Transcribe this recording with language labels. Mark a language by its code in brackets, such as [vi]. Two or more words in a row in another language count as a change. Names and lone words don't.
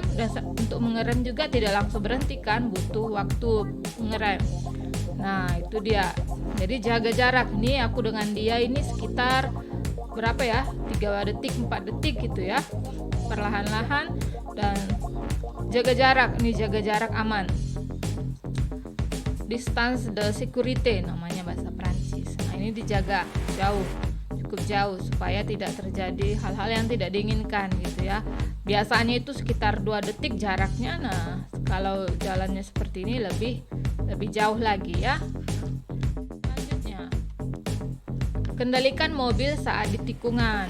[id] Dan untuk mengerem juga tidak langsung berhenti kan, butuh waktu mengerem. Nah, itu dia. Jadi jaga jarak. Nih aku dengan dia ini sekitar berapa ya? 3 detik, 4 detik gitu ya. Perlahan-lahan dan jaga jarak. Nih jaga jarak aman. [fr] Distance de sécurité [id] namanya bahasa Prancis. Nah, ini dijaga jauh, cukup jauh supaya tidak terjadi hal-hal yang tidak diinginkan gitu ya. Biasanya itu sekitar 2 detik jaraknya. Nah, kalau jalannya seperti ini lebih jauh lagi ya. Selanjutnya, kendalikan mobil saat di tikungan.